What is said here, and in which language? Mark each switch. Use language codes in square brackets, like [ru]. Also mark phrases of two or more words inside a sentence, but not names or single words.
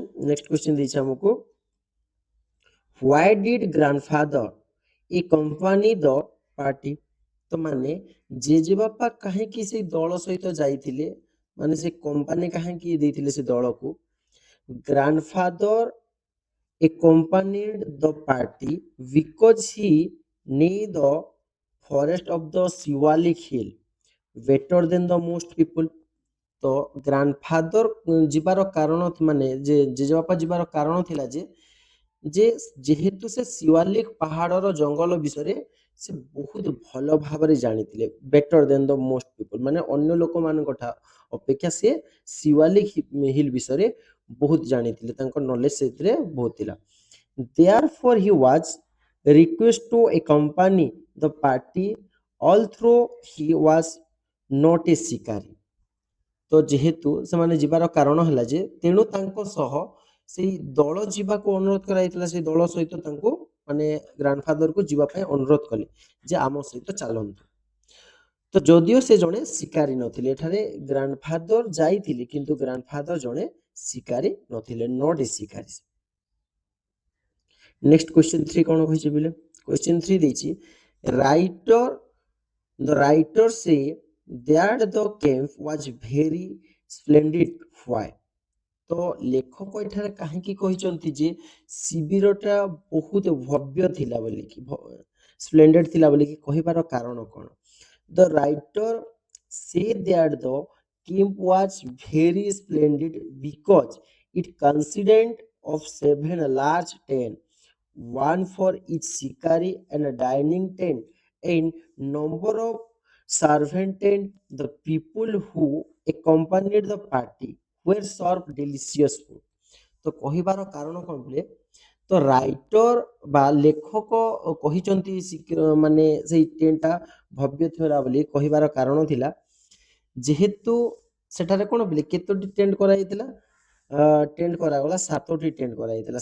[en] next question [or] ଦେଇଛି ଆମକୁ, [en] why did grandfather a company the party. [or] ତ ମାନେ ଜେଜେବାପା କାହିଁକି ସେଇ ଦଳ ସହିତ ଯାଇଥିଲେ, ମାନେ ସେ କମ୍ପାନୀ କାହିଁକି ଦେଇଥିଲେ ସେ ଦଳକୁ? [en] ଗ୍ରାଣ୍ଡଫାଦର accompanied the party because he knew the forest of the Shivalik hill better than the most people। [or] ତ ଗ୍ରାଣ୍ଡଫାଦର ଯିବାର କାରଣ, ମାନେ ଯେ ଜେଜେବାପା ଯିବାର କାରଣ ଥିଲା ଯେ ଯେହେତୁ ସେ ଶିୱାଲିକ ପାହାଡ଼ର ଜଙ୍ଗଲ ବିଷୟରେ ସେ ବହୁତ ଭଲ ଭାବରେ ଜାଣିଥିଲେ। [en] better than the most people, [or] ମାନେ ଅନ୍ୟ ଲୋକମାନଙ୍କ ଅପେକ୍ଷା ସେ ଶିୱାଲିକ ହିଲ୍ ବିଷୟରେ ବହୁତ ଜାଣିଥିଲେ, ତାଙ୍କ ନଲେଜ ସେଥିରେ ବହୁତ ଥିଲା। [en] Therefore he was requested to accompany the party although he was not a ଶିକାରୀ। [or] ତ ଯେହେତୁ ସେମାନେ ଯିବାର କାରଣ ହେଲା ଯେ, ତେଣୁ ତାଙ୍କ ସହ ସେଇ ଦଳ ଯିବାକୁ ଅନୁରୋଧ କରାଯାଇଥିଲା। ସେଇ ଦଳ ସହିତ ତାଙ୍କୁ ମାନେ ଗ୍ରାଣ୍ଡଫାଦରକୁ ଯିବା ପାଇଁ ଅନୁରୋଧ କଲେ ଯେ ଆମ ସହିତ ଚାଲନ୍ତୁ। ତ ଯଦିଓ ସେ ଜଣେ ଶିକାରୀ ନଥିଲେ, ଏଠାରେ ଗ୍ରାଣ୍ଡଫାଦର ଯାଇଥିଲେ କିନ୍ତୁ ଗ୍ରାଣ୍ଡଫାଦର ଜଣେ ଶିକାରୀ ନଥିଲେ, [en] not a [or] ଶିକାରୀ। [en] next question [or] 3 କ'ଣ କହିଛି ବୋଲେ, କ୍ୱେଶ୍ଚନ 3 ଦେଇଛି, [en] the writer say that the camp was very splendid why। [or] ତ ଲେଖକ ଏଠାରେ କାହିଁକି କହିଛନ୍ତି ଯେ ଶିବିରଟା ବହୁତ ଭବ୍ୟ ଥିଲା ବୋଲିକି, ସ୍ପ୍ଲେଣ୍ଡେଡ ଥିଲା ବୋଲିକି କହିବାର କାରଣ କ'ଣ? [en] The writer say that the camp was very splendid because it consisted of 7 large tents, one for each shikari, and a dining tent and number of servant tent। The people who accompanied the party were served delicious food। [or] ତ କହିବାର କାରଣ କ'ଣ ବୋଲେ, ତ ରାଇଟର ବା ଲେଖକ କହିଛନ୍ତି ମାନେ ସେଇ ଟେଣ୍ଟଟା ଭବ୍ୟ ଥିଲା ବୋଲି କହିବାର କାରଣ ଥିଲା ଯେହେତୁ ସେଠାରେ କ'ଣ ବୋଲେ କେତୋଟି ଟେଣ୍ଟ କରାଯାଇଥିଲା? ଟେଣ୍ଟ କରାଗଲା 7ଟି ଟେଣ୍ଟ କରାଯାଇଥିଲା।